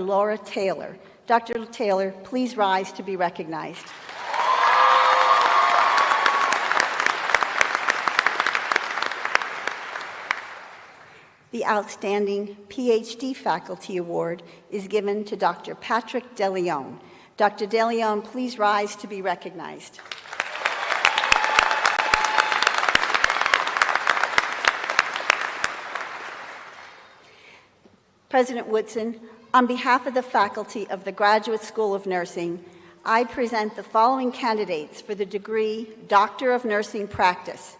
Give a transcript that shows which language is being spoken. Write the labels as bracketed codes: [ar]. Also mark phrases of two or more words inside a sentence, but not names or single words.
[en] Laura Taylor. Dr. Taylor, please rise to be recognized. The Outstanding PhD Faculty Award is given to Dr. Patrick DeLeon. Dr. DeLeon, please rise to be recognized. President Woodson, on behalf of the faculty of the Graduate School of Nursing, I present the following candidates for the degree Doctor of Nursing Practice.